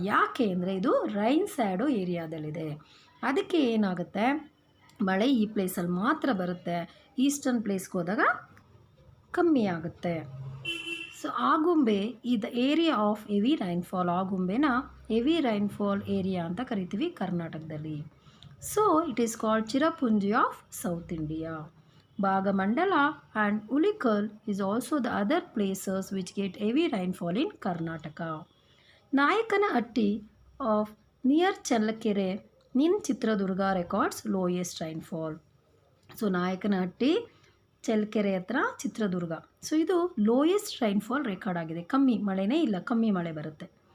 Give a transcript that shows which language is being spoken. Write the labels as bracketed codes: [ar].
[kn] ಯಾಕೆ ಅಂದರೆ ಇದು ರೈನ್ ಸ್ಯಾಡೋ ಏರಿಯಾದಲ್ಲಿದೆ. ಅದಕ್ಕೆ ಏನಾಗುತ್ತೆ, ಮಳೆ ಈ ಪ್ಲೇಸಲ್ಲಿ ಮಾತ್ರ ಬರುತ್ತೆ, ಈಸ್ಟರ್ನ್ ಪ್ಲೇಸ್ಗೆ ಹೋದಾಗ ಕಮ್ಮಿ ಆಗುತ್ತೆ. [en] So Agumbe ಈ the area of heavy rainfall. [kn] ಆಗುಂಬೆನ heavy rainfall area ಅಂತ ಕರಿತೀವಿ ಕರ್ನಾಟಕದಲ್ಲಿ. [en] So it is called Cherrapunji of south India. Bhagamandala and Ulikal is also the other places which get heavy rainfall in Karnataka. Nayakanahatti of near Challakere in Chitradurga records lowest rainfall. [kn] So Nayakanahatti Challakere ಹತ್ರ Chitradurga. So ಇದು lowest rainfall record ಆಗಿದೆ, ಕಮ್ಮಿ ಮಳೆನೇ ಇಲ್ಲ, ಕಮ್ಮಿ ಮಳೆ ಬರುತ್ತೆ.